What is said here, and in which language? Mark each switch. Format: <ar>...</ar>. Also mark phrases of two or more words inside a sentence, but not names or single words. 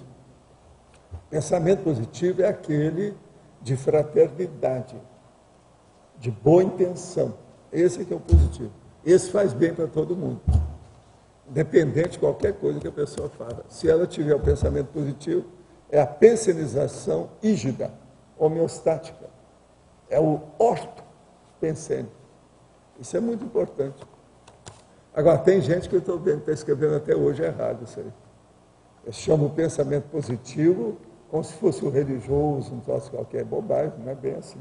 <pt>Pensamento positivo é aquele de fraternidade, de boa intenção. Esse aqui é o positivo. Esse faz bem para todo mundo, independente de qualquer coisa que a pessoa faça. Se ela tiver o pensamento positivo, é a pensenização hígida, homeostática. É o orto-pensene. Isso é muito importante. Agora, tem gente que eu estou vendo que está escrevendo até hoje errado isso aí. Eles chamam o pensamento positivo como se fosse o religioso, um troço qualquer, bobagem, não é bem assim.</pt>